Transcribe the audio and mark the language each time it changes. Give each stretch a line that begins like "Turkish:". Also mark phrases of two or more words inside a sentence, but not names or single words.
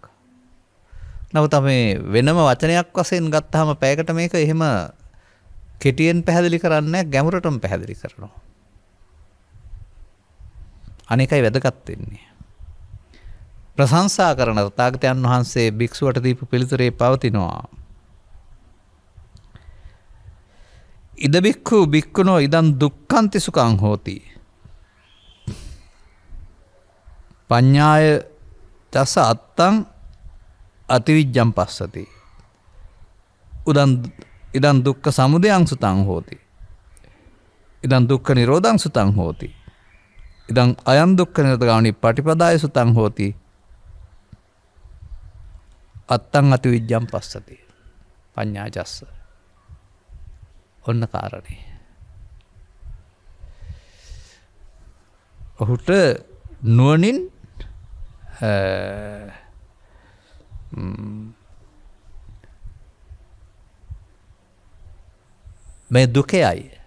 Sinhala: නමුත් මේ වෙනම වචනයක් වශයෙන් ගත්තාම පැයකට මේක එහෙම කෙටියෙන් පැහැදිලි කරන්නේ ගැඹුරටම පැහැදිලි කරනවා. අනේකයි වැදගත් වෙන්නේ. ප්‍රශංසා කරන තථාගතයන් වහන්සේ භික්ෂුවට දීපු පිළිතුරේ පවතිනවා.
Pali: ඉද බික්ඛු බික්ඛුනෝ ඉදං දුක්ඛන්ති සුඛං හෝති. පඤ්ඤාය තස අත්තං අතිවිජ්ජං පස්සති. ඉදං දුක්ඛ සමුදයං සුතං හෝති. ඉදං දුක්ඛ නිරෝධං සුතං හෝති. ඉදං අයං දුක්ඛ නිරෝධගාමිනී පටිපදාය සුතං හෝති. අත්තං අතිවිජ්ජං පස්සති. පඤ්ඤායස්ස.
Sinhala: ඔන්න කාරණේ. ඔහුට නුවණින් මේ දුකයි.